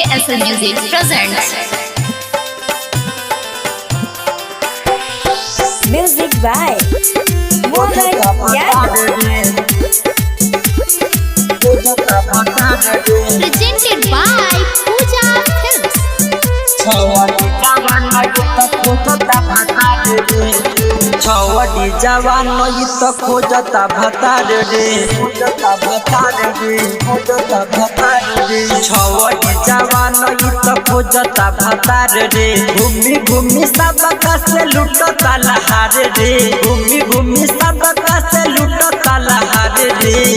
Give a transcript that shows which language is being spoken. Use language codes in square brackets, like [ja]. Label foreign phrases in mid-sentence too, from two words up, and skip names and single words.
[en] Wonderful Music presents Music by Mohan Yadav. presented by Pooja Films. [bho] छवडी जवान तो खोजता भतार रे छवडी जवान तो खोजता भतार रे घूमी घूमी सबका से लुटता लहार रे घूमी घूमी सबका से लुटता लहार रे